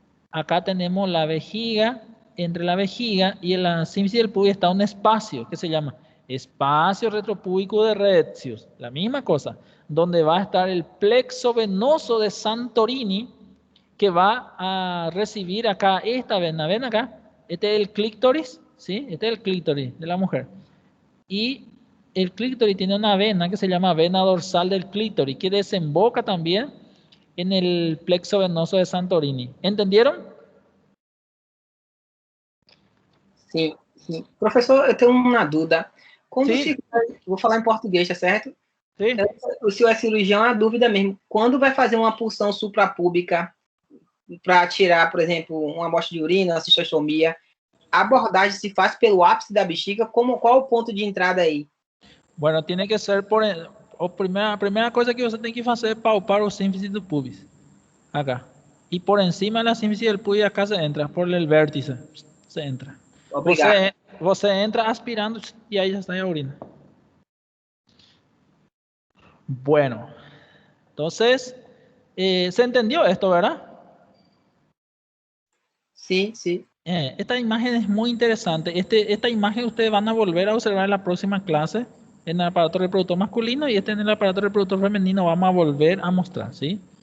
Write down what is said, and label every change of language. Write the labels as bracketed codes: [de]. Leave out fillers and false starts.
[es] Acá tenemos la vejiga, entre la vejiga y en la sínfisis del pubis está un espacio que se llama espacio retropúbico de Retzius, la misma cosa, donde va a estar el plexo venoso de Santorini, que va a recibir acá esta vena, ven acá, este es el clítoris, ¿sí? Este es el clítoris de la mujer. Y el clítoris tiene una vena que se llama vena dorsal del clítoris, que desemboca también en el plexo venoso de Santorini. ¿Entendieron? [pt] Sim, sim. Professor, eu tenho uma dúvida. Quando Sim. vou falar em português, tá certo? Sim. O senhor é cirurgião, é a dúvida mesmo. Quando vai fazer uma punção suprapúbica para tirar, por exemplo, uma amostra de urina, uma cistostomia, a abordagem se faz pelo ápice da bexiga? Qual o ponto de entrada aí? [es] Bueno, tiene que ser [pt] a primeira coisa que você tem que fazer é palpar o sínfisis do pubis. [es] Acá. Y por encima de la sínfisis del pubis acá se entra, por el vértice. Se entra. [pt] Obrigado. Você entra aspirando [es] y ahí ya está la orina. Bueno. Entonces, ¿se entendió esto, verdad? Sí, sí. Esta imagen es muy interesante. Esta imagen ustedes van a volver a observar en la próxima clase en el aparato reproductor masculino y en el aparato reproductor femenino vamos a volver a mostrar, ¿sí?